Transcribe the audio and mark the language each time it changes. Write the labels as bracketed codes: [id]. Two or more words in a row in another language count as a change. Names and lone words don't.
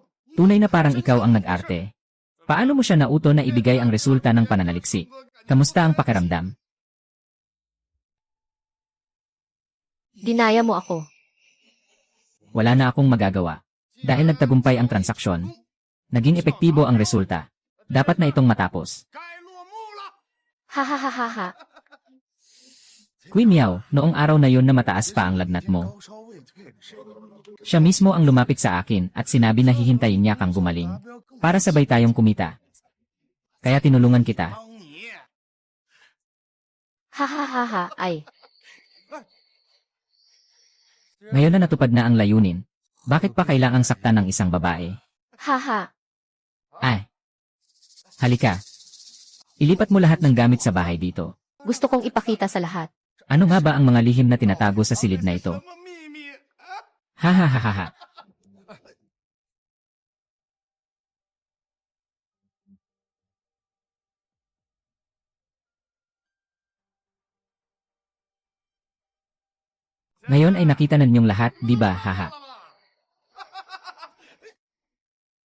[tl] tunay na parang ikaw ang nag-arte. Paano mo siya nauto na ibigay ang resulta ng pananaliksi? Kamusta ang pakiramdam? Dinaya mo ako. Wala na akong magagawa. Dahil nagtagumpay ang transaksyon. Naging epektibo ang resulta. Dapat na itong matapos. [zh] 该落幕了。 Hahaha. [tl] Queen Meow, noong araw na yun na mataas pa ang lagnat mo. [zh] 高烧未退的谁？ [tl] Siya mismo ang lumapit sa akin at sinabi na hihintayin niya kang gumaling. Para sabay tayong kumita. Kaya tinulungan kita. [zh] 帮你， [tl] Hahaha, ay. Ngayon na natupad na ang layunin. Bakit pa kailangang saktan ng isang babae? Haha. Ay. Halika. Ilipat mo lahat ng gamit sa bahay dito. Gusto kong ipakita sa lahat. Ano nga ba ang mga lihim na tinatago sa silid na ito? [zh] 什么秘密？ Hahaha. [tl] Ngayon ay nakita na ninyong lahat, di ba?